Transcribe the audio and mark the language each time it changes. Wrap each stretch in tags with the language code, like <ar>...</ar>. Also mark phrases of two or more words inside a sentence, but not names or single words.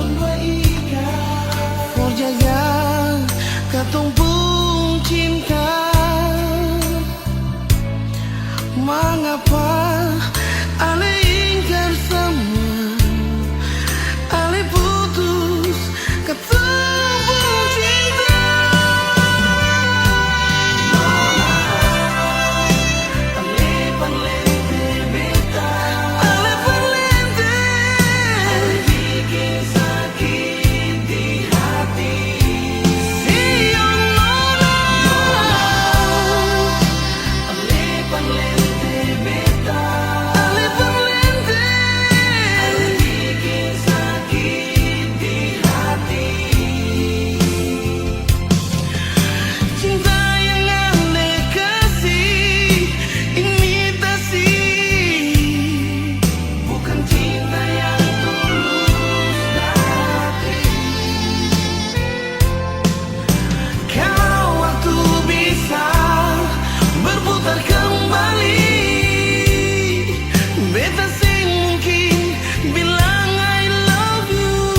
<abs>for jaga katong pun cinta. Mengapa ale ingkar semua, ale putus katong pun cinta. Ale palente beta, ale palente, ale bikin sakit di hati. Siang nona, ale palente beta, ale palente, ale bikin sakit di hati. Cinta yang ale kasih imitasi, bukan cinta yang tulus dari. Kalau waktu bisa berputar kembali, beta sing mungkin bilang</abs> <en>I love you.</en>